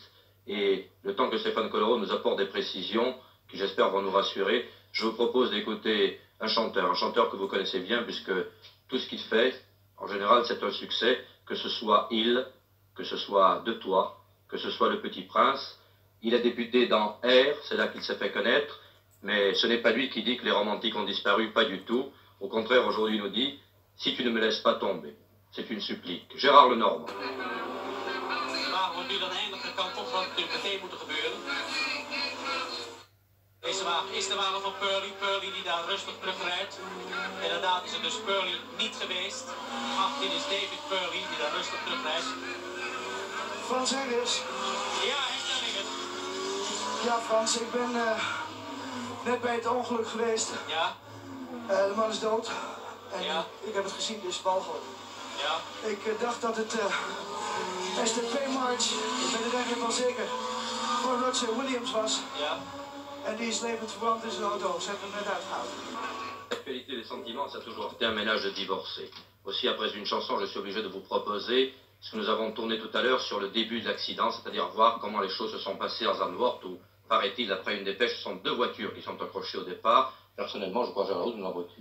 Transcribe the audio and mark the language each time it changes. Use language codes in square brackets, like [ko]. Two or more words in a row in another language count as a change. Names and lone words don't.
[fr] Et le temps que Stéphane Collaro nous apporte des précisions, qui j'espère vont nous rassurer, je vous propose d'écouter un chanteur que vous connaissez bien, puisque tout ce qu'il fait, en général, c'est un succès, que ce soit Il, que ce soit De Toi, que ce soit Le Petit Prince. Il est débuté dans R, c'est là qu'il s'est fait connaître, mais ce n'est pas lui qui dit que les romantiques ont disparu, pas du tout. Au contraire, aujourd'hui, il nous dit « Si tu ne me laisses pas tomber ». C'est une supplique. Gérard Lenormand. [nl] Waar wordt nu dan eindelijk gekant op wat natuurlijk meteen moet gebeuren? Deze wagen is de wagen van Purley. Purley die daar rustig terugrijdt. Inderdaad is het dus Purley niet geweest. 18 is David Purley die daar rustig terugrijdt. Frans Engels. Ja, herstellingen. Ja, Frans, ik ben net bij het ongeluk geweest. Ja. De man is dood. En Ja. ik heb het gezien, dus walgelijk. Ja. Ik dacht dat het STP March, ik ben er eigenlijk wel zeker, voor Roger Williams was. Ja. En die is levend verbrand in zijn auto. Ze hebben hem net uitgehaald. [fr] L'actualité des sentiments, ça a toujours été un ménage de divorcés. Aussi, après une chanson, je suis obligé de vous proposer ce que nous avons tourné tout à l'heure sur le début de l'accident, c'est-à-dire voir comment les choses se sont passées à Zandvoort, où, paraît-il, après une dépêche, ce sont 2 voitures qui sont accrochées au départ. Personnellement, je crois que j'ai la route de la voiture.